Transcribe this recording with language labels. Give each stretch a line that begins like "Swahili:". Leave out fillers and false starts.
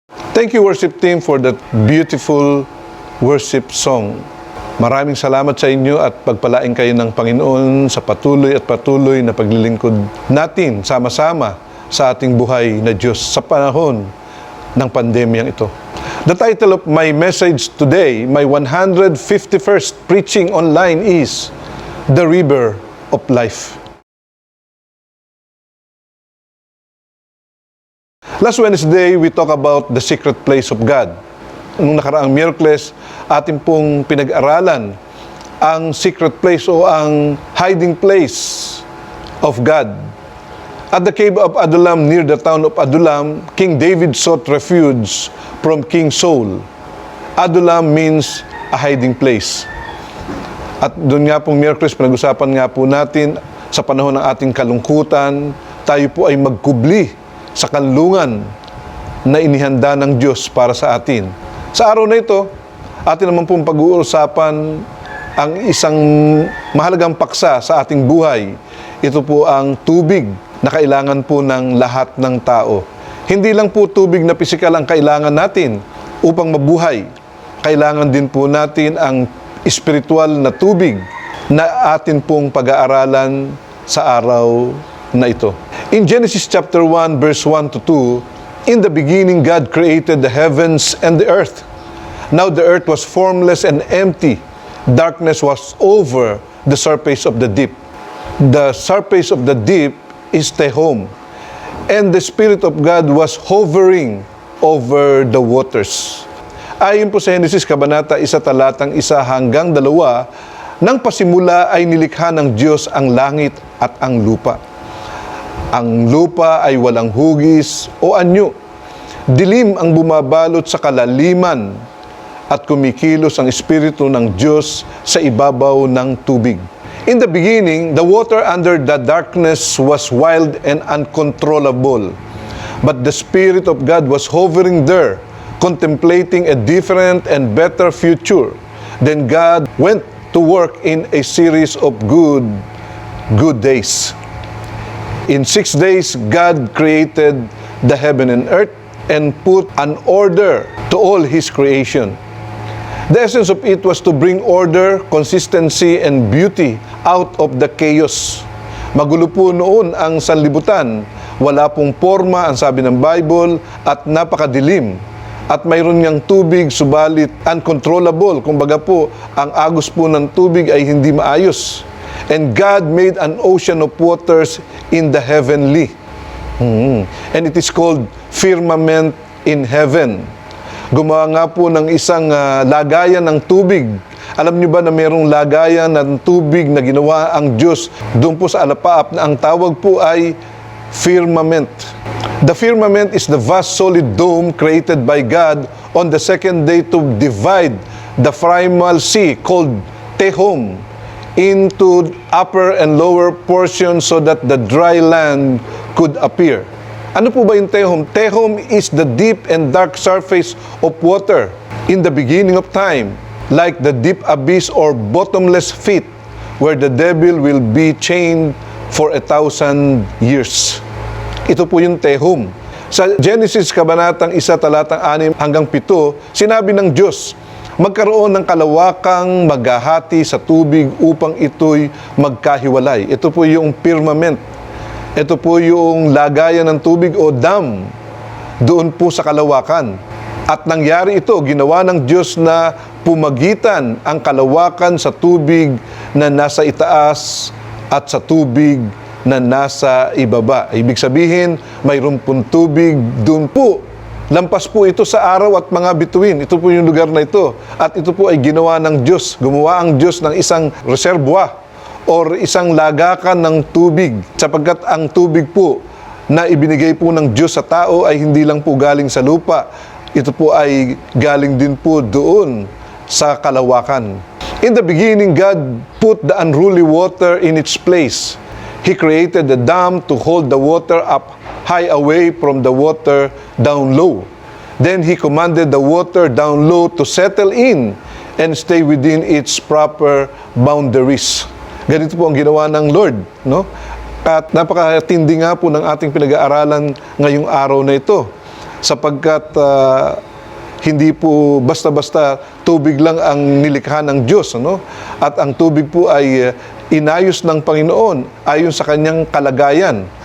English: Thank you, worship team, for that beautiful worship song.
Filipino: Maraming salamat sa inyo at pagpalain kayo ng Panginoon sa patuloy at patuloy na paglilingkod natin sama-sama sa ating buhay na Diyos sa panahon ng pandemyang ito.
English: The title of my message today, my 151st preaching online is The River of Life. Last Wednesday, we talk about the secret place of God.
Filipino: Nung nakaraang Miyerkules, atin pong pinag-aralan ang
English: secret place
Filipino: o ang
English: hiding place of God. At the cave of Adullam, near the town of Adullam, King David sought refuge from King Saul. Adullam means a hiding place.
Filipino: At doon nga pong Miyerkules, pinag-usapan nga po natin sa panahon ng ating kalungkutan, tayo po ay magkubli sa kanlungan na inihanda ng Diyos para sa atin. Sa araw na ito, atin naman pong pag-uusapan ang isang mahalagang paksa sa ating buhay. Ito po ang tubig na kailangan po ng lahat ng tao. Hindi lang po tubig na pisikal ang kailangan natin upang mabuhay. Kailangan din po natin ang espiritual na tubig na atin pong pag-aaralan sa araw na ito.
English: In Genesis chapter 1, verse 1 to 2, in the beginning God created the heavens and the earth. Now the earth was formless and empty. Darkness was over the surface of the deep. The surface of the deep is Tehom. And the Spirit of God was hovering over the waters.
Filipino: Ayon po sa Genesis Kabanata 1, talatang 1 hanggang 2, nang pasimula ay nilikha ng Diyos ang langit at ang lupa. Ang lupa ay walang hugis o anyo. Dilim ang bumabalot sa kalaliman at kumikilos ang Espiritu ng Diyos sa ibabaw ng tubig.
English: In the beginning, the water under the darkness was wild and uncontrollable. But the Spirit of God was hovering there, contemplating a different and better future. Then God went to work in a series of good days. In 6 days, God created the heaven and earth and put an order to all His creation. The essence of it was to bring order, consistency, and beauty out of the chaos.
Filipino: Magulo po noon ang sanlibutan. Wala pong forma, ang sabi ng Bible, at napakadilim. At mayroon niyang tubig, subalit uncontrollable. Kumbaga po, ang agos po ng tubig ay hindi maayos.
English: And God made an ocean of waters in the heavenly. And it is called firmament in heaven.
Filipino: Gumawa nga po ng isang lagayan ng tubig. Alam niyo ba na mayroong lagayan ng tubig na ginawa ang Diyos doon po sa alapaap na ang tawag po ay firmament.
English: The firmament is the vast solid dome created by God on the second day to divide the primal sea called Tehom into upper and lower portions so that the dry land could appear.
Filipino: Ano po ba yung Tehom?
English: Tehom is the deep and dark surface of water in the beginning of time, like the deep abyss or bottomless pit where the devil will be chained for 1,000 years.
Filipino: Ito po yung Tehom. Sa Genesis Kabanatang 1, talatang 6 hanggang 7, sinabi ng Diyos, magkaroon ng kalawakang maghahati sa tubig upang ito'y magkahiwalay. Ito po yung firmament. Ito po yung lagayan ng tubig o dam doon po sa kalawakan. At nangyari ito, ginawa ng Diyos na pumagitan ang kalawakan sa tubig na nasa itaas at sa tubig na nasa ibaba. Ibig sabihin, mayroon pong tubig doon po. Lampas po ito sa araw at mga bituin. Ito po yung lugar na ito. At ito po ay ginawa ng Diyos. Gumawa ang Diyos ng isang reservoir or isang lagakan ng tubig. Sapagkat ang tubig po na ibinigay po ng Diyos sa tao ay hindi lang po galing sa lupa. Ito po ay galing din po doon sa kalawakan.
English: In the beginning, God put the unruly water in its place. He created the dam to hold the water up high away from the water down low. Then He commanded the water down low to settle in and stay within its proper boundaries.
Filipino: Ganito po ang ginawa ng Lord, no? At napakatindi nga po ng ating pinag-aaralan ngayong araw na ito, sapagkat Hindi po basta-basta tubig lang ang nilikha ng Diyos, ano? At ang tubig po ay inayos ng Panginoon ayon sa kanyang kalagayan.